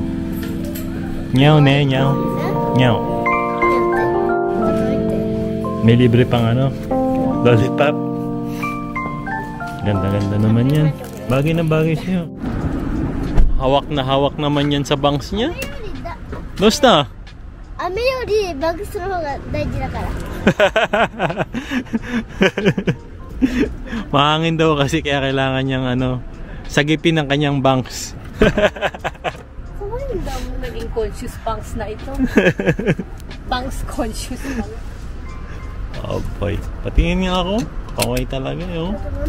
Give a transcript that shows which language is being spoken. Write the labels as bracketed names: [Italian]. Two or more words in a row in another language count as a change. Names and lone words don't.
[Filipino] Nyaw ne, nyaw. Nyaw. May libre pang lollipop. Ganda-ganda naman yan. Bagay na bagay siya. Hawak na hawak naman yan sa bangs niya. [Japanese] Dosta? 雨よりバグスの方が大事だから。 [Filipino] Mahangin daw kasi kaya kailangan niyang sagipin ng kanyang bangs. Ang dami naging [English] conscious bangs [Filipino] na ito. [English] Bangs conscious bangs. Oh boy. [Filipino] Patingin niya ako. Kaway talaga yun.